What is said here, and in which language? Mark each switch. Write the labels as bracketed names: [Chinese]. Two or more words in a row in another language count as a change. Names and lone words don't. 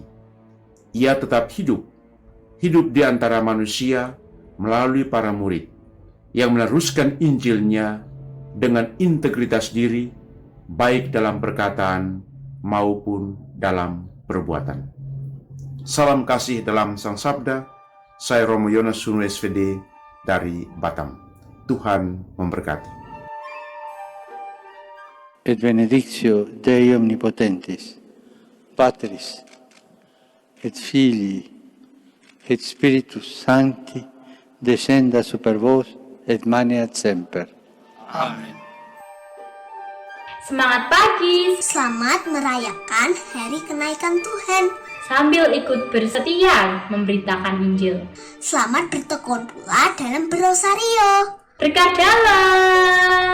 [Indonesian] Ia tetap hidup di antara manusia melalui para murid yang meneruskan Injilnya dengan integritas diri, baik dalam perkataan maupun dalam perbuatan. Salam kasih dalam Sang Sabda. Saya Romo Yonas Sunu SVD dari Batam. Tuhan memberkati. [Latin] Et benedictio Dei Omnipotentis, Patris, et Filii, et Spiritus Sancti, descenda super vos et maneat semper. [Indonesian] Amin. Semangat pagi Selamat merayakan hari kenaikan Tuhan. sambil ikut bersetia memberitakan Injil. Selamat bertekun pula dalam berosario. Berkat dalam.